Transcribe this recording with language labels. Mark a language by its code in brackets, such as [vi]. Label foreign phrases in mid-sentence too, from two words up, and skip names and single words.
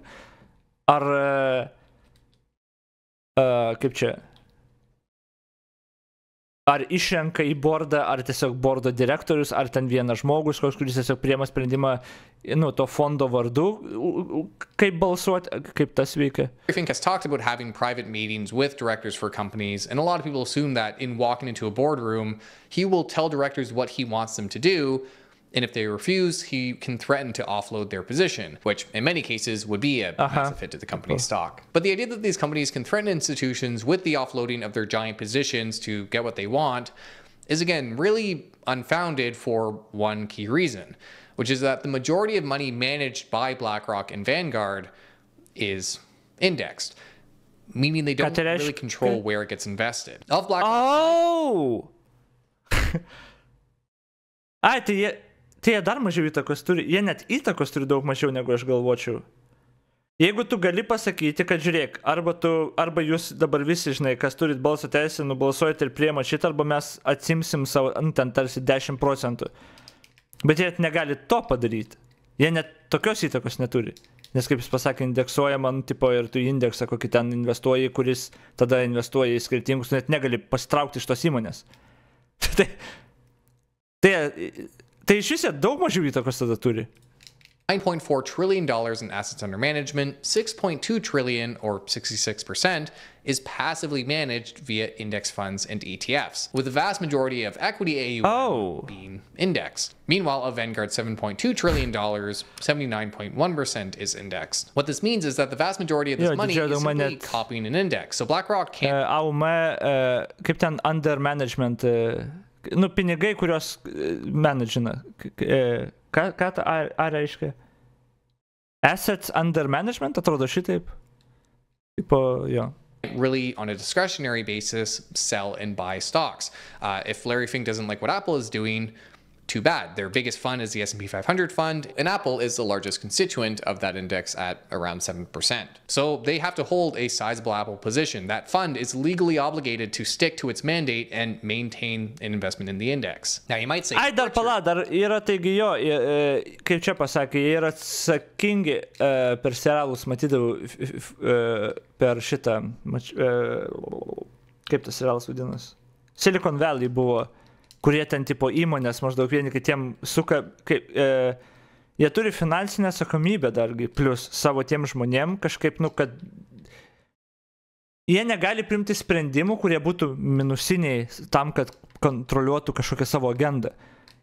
[lt] Ar, kaip čia? Ar išrenka į bordą, ar tiesiog bordo direktorius, ar ten vienas žmogus, kuris tiesiog priema sprendimą, to fondo vardu, kaip balsuoti, kaip tas veikia. [en] Everything has talked about having private meetings with directors for companies, and a lot of people assume that in walking into a boardroom, he will tell directors what he wants them to do, and if they refuse, he can threaten to offload their position, which in many cases would be a massive hit to the company's stock. But the idea that these companies can threaten institutions with the offloading of their giant positions to get what they want is, again, really unfounded for one key reason, which is that the majority of money managed by BlackRock and Vanguard is indexed, meaning they don't really control where it gets invested. Of BlackRock... [lt] Tai jie dar mažiau įtakos turi, jie net įtakos turi daug mažiau negu aš galvočiau. Jeigu tu gali pasakyti, kad žiūrėk, arba jūs dabar visi, žinai, kas turit balso teisę, nubalsuojate ir priema šitą, arba mes atsimsim savo, ten tarsi 10%. Bet jie negali to padaryti. Jie net tokios įtakos neturi. Nes kaip jis pasakė, indeksuojama, ir tu indeksą kokį ten investuoji, kuris tada investuoja į skirtingus, net negali pasitraukti iš tos įmonės. Tai iš vis daug mažiau įtakos tada turi. [en] $9.4 trillion in assets under management, 6.2 trillion, or 66%, is passively managed via index funds and ETFs, with the vast majority of equity AUM being indexed. Meanwhile, of Vanguard's $7.2 trillion, 79.1% is indexed. What this means is that the vast majority of this money is simply copying an index. So BlackRock can't... [lt] AUM, kaip ten [en] under management... [lt] pinigai, kurios managina. Ką ta reiškia? [en] Assets under management, [lt] atrodo šitaip. Jo. [en] Really, on a discretionary basis, sell and buy stocks. If Larry Fink doesn't like what Apple is doing, too bad. Their biggest fund is the S&P 500 fund, and Apple is the largest constituent of that index at around 7%. So they have to hold a sizable Apple position. That fund is legally obligated to stick to its mandate and maintain an investment in the index. Now you might say... [lt] Dar yra taigi jo, kaip čia pasakė, jie yra atsakingi per serialus, matydavau per šitą, kaip tas serialas vadinasi? Silicon Valley buvo, kurie ten tipo įmonės maždaug vieni kitiem suka, jie turi finansinę atsakomybę dargi, plus savo tiem žmonėm kažkaip, kad jie negali priimti sprendimų, kurie būtų minusiniai tam, kad kontroliuotų kažkokią savo agendą.